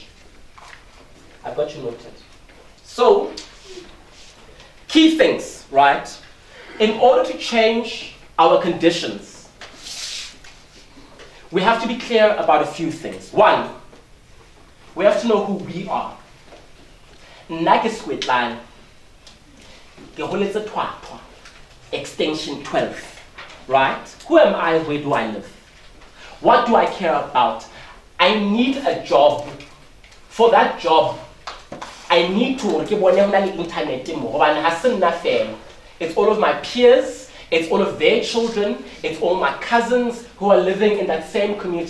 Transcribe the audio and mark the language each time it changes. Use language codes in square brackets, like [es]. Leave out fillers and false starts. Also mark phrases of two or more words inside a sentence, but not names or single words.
[en] I've got you noted. So, key things, right? In order to change our conditions, we have to be clear about a few things. One, we have to know who we are. [st] Nna ke Sekoetlane, ke holetse Thwapa, [en] extension 12, right? Who am I? Where do I live? What do I care about? I need a job. For that job, I need to work on the internet. It's all of my peers, it's all of their children, it's all my cousins who are living in that same community.